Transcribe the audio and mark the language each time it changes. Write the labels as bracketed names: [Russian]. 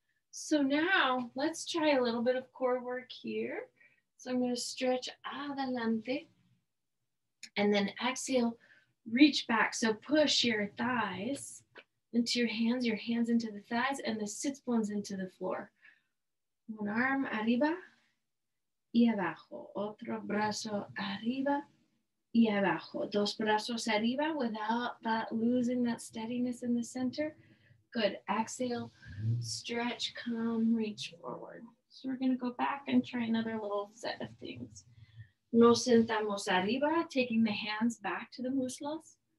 [English] So now let's try a little bit of core work here. So I'm going to stretch adelante and then exhale, reach back. So push your thighs into your hands into the thighs, and the sits bones into the floor. [Spanish] Un arm arriba y abajo. Otro brazo arriba y abajo. Dos brazos arriba [English] without that losing that steadiness in the center. Good. Exhale, stretch, come, reach forward. So we're going to go back and try another little set of things. [Spanish] Nos sentamos arriba, [English] taking the hands back to the muslos.